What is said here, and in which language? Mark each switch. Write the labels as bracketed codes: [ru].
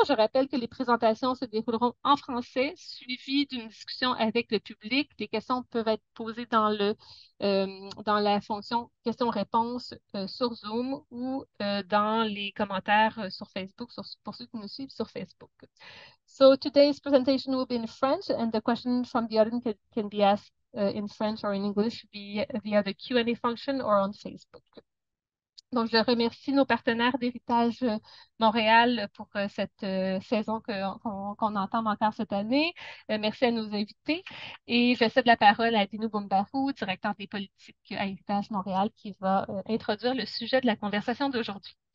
[fr] Je rappelle que les présentations se dérouleront en français, suivies d'une discussion avec le public. Les questions peuvent être posées dans la fonction questions-réponses sur Zoom ou dans les commentaires sur Facebook, pour ceux qui nous suivent sur Facebook. [en] So today's presentation will be in French, and the questions from the audience can be asked in French or in English via the Q&A function or on Facebook. [fr] Donc, je remercie nos partenaires d'Héritage Montréal pour cette saison qu'on entame encore cette année. Merci à nos invités. Et je cède la parole à Dinou Boumbarou, directeur des politiques à Héritage Montréal, qui va introduire le sujet de la conversation d'aujourd'hui.